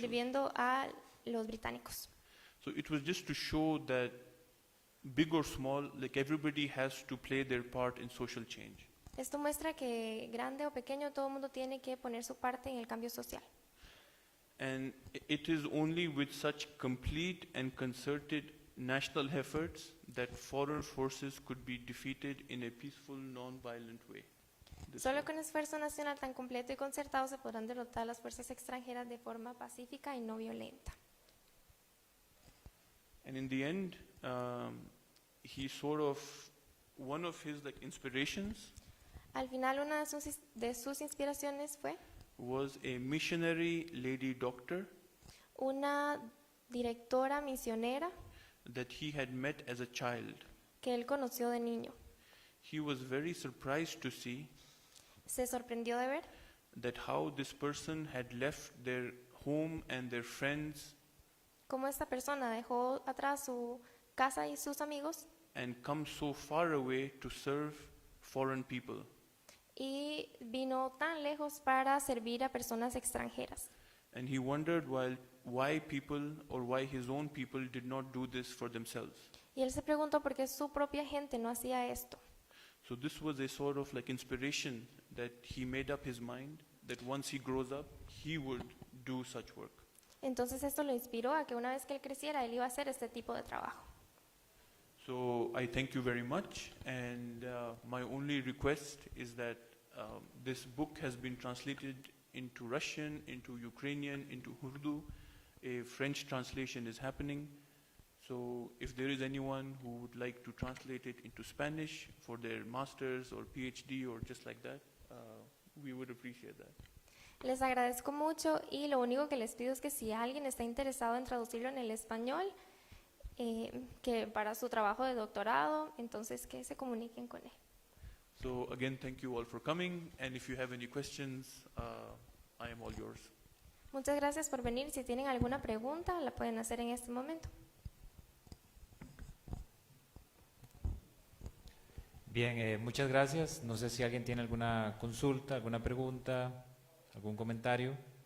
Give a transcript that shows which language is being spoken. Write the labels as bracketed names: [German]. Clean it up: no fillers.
[Spanish] sirviendo a los británicos. [English] So it was just to show that big or small, like everybody has to play their part in social change. [Spanish] Esto muestra que grande o pequeño todo el mundo tiene que poner su parte en el cambio social. [English] And it is only with such complete and concerted national efforts that foreign forces could be defeated in a peaceful, non-violent way. This [Spanish] Solo [English] way. [Spanish] con esfuerzo nacional tan completo y concertado se podrán derrotar las fuerzas extranjeras de forma pacífica y no violenta. [English] And in the end, he sort of, one of his like inspirations [Spanish] Al final, una de sus inspiraciones fue [English] was a missionary lady doctor [Spanish] una directora misionera [English] that he had met as a child. [Spanish] que él conoció de niño. [English] He was very surprised to see [Spanish] Se sorprendió de ver [English] that how this person had left their home and their friends [Spanish] cómo esta persona dejó atrás su casa y sus amigos [English] and come so far away to serve foreign people. [Spanish] y vino tan lejos para servir a personas extranjeras. [English] And he wondered why people or why his own people did not do this for themselves. [Spanish] Y él se preguntó por qué su propia gente no hacía esto. [English] So this was a sort of like inspiration that he made up his mind that once he grows up, he would do such work. [Spanish] Entonces esto lo inspiró a que una vez que él creciera, él iba a hacer este tipo de trabajo. [English] So I thank you very much, and my only request is that this book has been translated into Russian, into Ukrainian, into Urdu. A French translation is happening. So if there is anyone who would like to translate it into Spanish for their master's or PhD or just like that, we would appreciate that. [Spanish] Les agradezco mucho y lo único que les pido es que si alguien está interesado en traducirlo en el español, que para su trabajo de doctorado, entonces que se comuniquen con él. [English] So again, thank you all for coming, and if you have any questions, I am all yours. [Spanish] Muchas gracias por venir. Si tienen alguna pregunta, la pueden hacer en este momento. Bien, muchas gracias. No sé si alguien tiene alguna consulta, alguna pregunta, algún comentario.